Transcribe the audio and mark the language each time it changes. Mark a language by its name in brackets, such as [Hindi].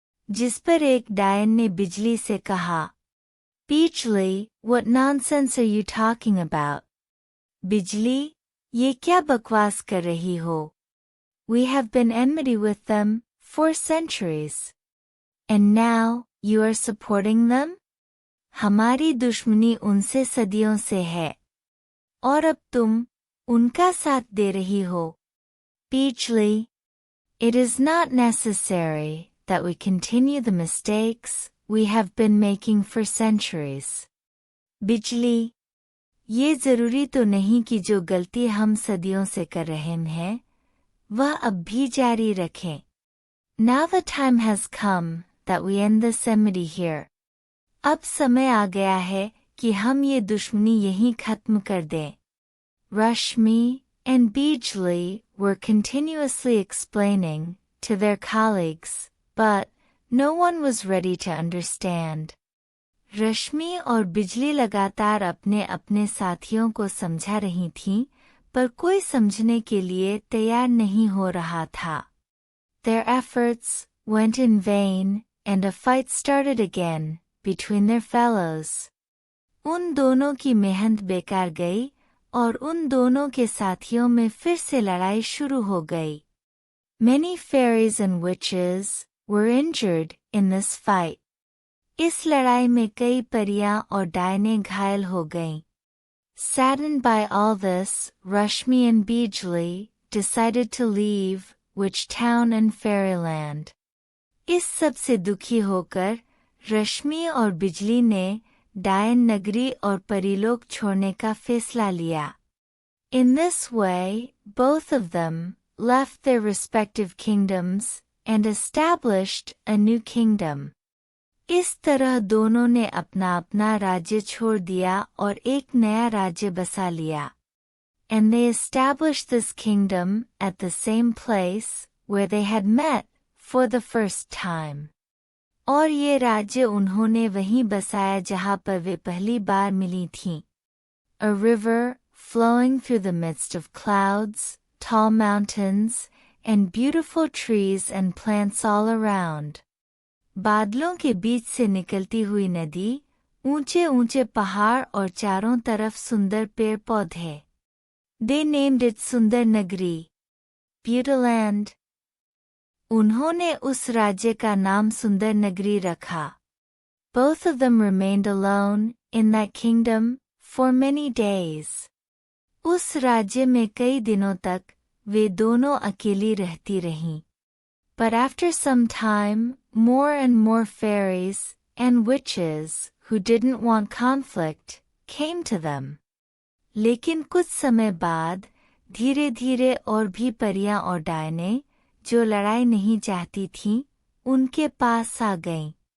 [Hindi] जिस पर एक डायन ने बिजली से कहा. [English] Bijli, what nonsense are you talking about? [Hindi] बिजली, ये क्या बकवास कर रही हो? [English] We have been enmity with them for centuries. And now, you are supporting them? [Hindi] हमारी दुश्मनी उनसे सदियों से है. और अब तुम उनका साथ दे रही हो. [English] Bijli, it is not necessary that we continue the mistakes we have been making for centuries. [Hindi] बिजली, ये जरूरी तो नहीं कि जो गलती हम सदियों से कर रहे हैं, वह अब भी जारी रखें. [English] Now the time has come that we end this enmity here. [Hindi] अब समय आ गया है कि हम ये दुश्मनी यहीं खत्म कर दें. [English] Rashmi and Bijli were continuously explaining to their colleagues, but no one was ready to understand. [Hindi] रश्मि और बिजली लगातार अपने अपने साथियों को समझा रही थीं, पर कोई समझने के लिए तैयार नहीं हो रहा था. [English] Their efforts went in vain, and a fight started again between their fellows. [Hindi] उन दोनों की मेहनत बेकार गई और उन दोनों के साथियों में फिर से लड़ाई शुरू हो गई. [English] Many fairies and witches were injured in this fight. [Hindi] इस लड़ाई में कई परियां और डायने घायल हो गईं. [English] Saddened by all this, Rashmi and Bijli decided to leave witch town and fairyland. [Hindi] इस सब से दुखी होकर रश्मि और बिजली ने डायन नगरी और परीलोक छोड़ने का फैसला लिया. [English] In this way, both of them left their respective kingdoms and established a new kingdom. [Hindi] इस तरह दोनों ने अपना अपना राज्य छोड़ दिया और एक नया राज्य बसा लिया. [English] And they established this kingdom at the same place where they had met for the first time. [Hindi] और ये राज्य उन्होंने वहीं बसाया जहाँ पर वे पहली बार मिली थीं. [English] A river flowing through the midst of clouds, tall mountains, and beautiful trees and plants all around. [Hindi] बादलों के बीच से निकलती हुई नदी, ऊंचे ऊंचे पहाड़ और चारों तरफ सुंदर पेड़ पौधे. [English] They named it Sundar Nagari, Beautyland. [Hindi] उन्होंने उस राज्य का नाम सुंदर नगरी रखा. [English] Both of them remained alone in that kingdom for many days. [Hindi] उस राज्य में कई दिनों तक वे दोनों अकेली रहती रहीं. [English] But after some time, more and more fairies and witches who didn't want conflict came to them. [Hindi] लेकिन कुछ समय बाद धीरे धीरे और भी परियां और डायनें जो लड़ाई नहीं चाहती थीं उनके पास आ गईं.